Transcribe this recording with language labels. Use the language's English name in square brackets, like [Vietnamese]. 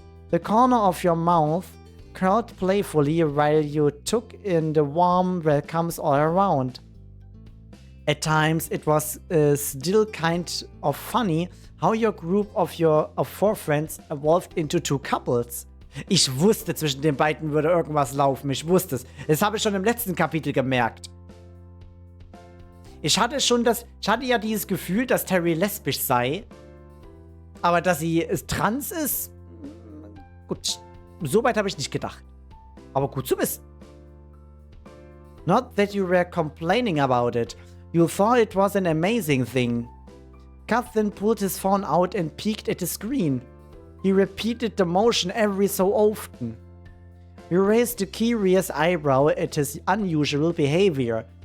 [English] The corner of your mouth curled playfully while you took in the warm welcomes all around. At times, it was still kind of funny how your group of four friends evolved into two couples. [German] Ich wusste, zwischen den beiden würde irgendwas laufen. Ich wusste es. Das habe ich schon im letzten Kapitel gemerkt. Ich hatte ja dieses Gefühl, dass Terry lesbisch sei. Aber dass sie trans ist, gut, so weit habe ich nicht gedacht. Aber gut zu wissen. [English] Not that you were complaining about it. You thought it was an amazing thing. Cuff then pulled his phone out and peeked at the screen. He repeated the motion every so often. You raised a curious eyebrow at his unusual behavior.